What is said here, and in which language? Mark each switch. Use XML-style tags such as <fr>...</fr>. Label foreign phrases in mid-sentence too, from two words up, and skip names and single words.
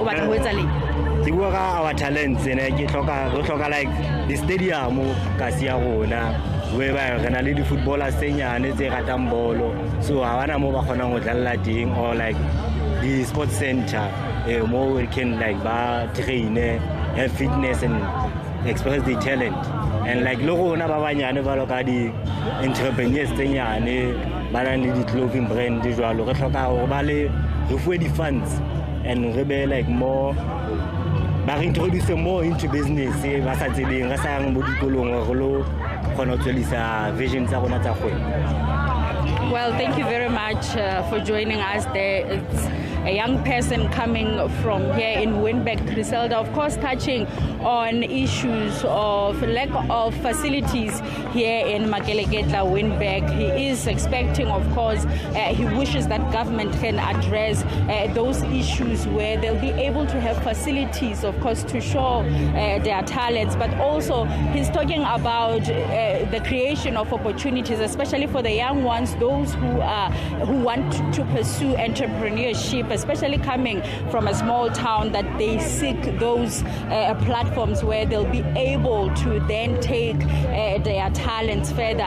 <en>Our talents and like the stadium where we the footballers so I want or like the sports center more we can train have fitness and express the talent.</en> <st>And like logo na babanyane ba loka di entrepreneurs tsenyane ba na le di</st> <en>clothing brand</en> <st>di jwalo re hloka ho ba le re fuwe di</st> <en>funds and</en> <st>re</st> <en>be like more</en> <st>ba</st> <en>introduce more into business</en> <st>ba sa tsebeng re sa yang mo dikolong re lo khona ho tswelisa vision tsa rona tsa kgwebo.</st> <en>Well, thank you very much for joining us there. It's a young person coming from here in Winburg, Griselda, of course, touching on issues of lack of facilities here in Makgala, Winburg. He is expecting, of course, he wishes that government can address those issues where they'll be able to have facilities, of course, to show their talents, but also he's talking about the creation of opportunities, especially for the young ones, those who want to pursue entrepreneurship, especially coming from a small town, that they seek those platforms where they'll be able to then take their talents further.</en>